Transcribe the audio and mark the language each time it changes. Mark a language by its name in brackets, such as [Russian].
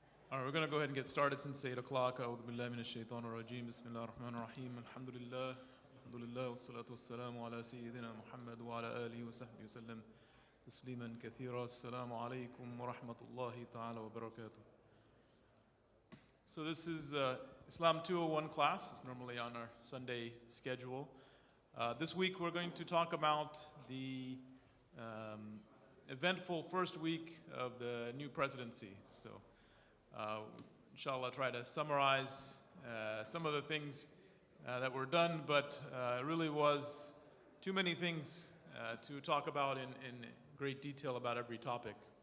[English] All right, we're going to go ahead and get started since 8 o'clock. [Arabic] أعوذ بالله من الشيطان الرجيم. بسم الله الرحمن الرحيم. الحمد لله والصلاة والسلام على سيدنا محمد وعلى آله وصحبه وسلم تسليما كثيرا. السلام عليكم ورحمة الله تعالى وبركاته. [English] So this is Islam 201 class. It's normally on our Sunday schedule. This week we're going to talk about the eventful first week of the new presidency. So inshallah try to summarize some of the things that were done, but it really was too many things to talk about in great detail about every topic.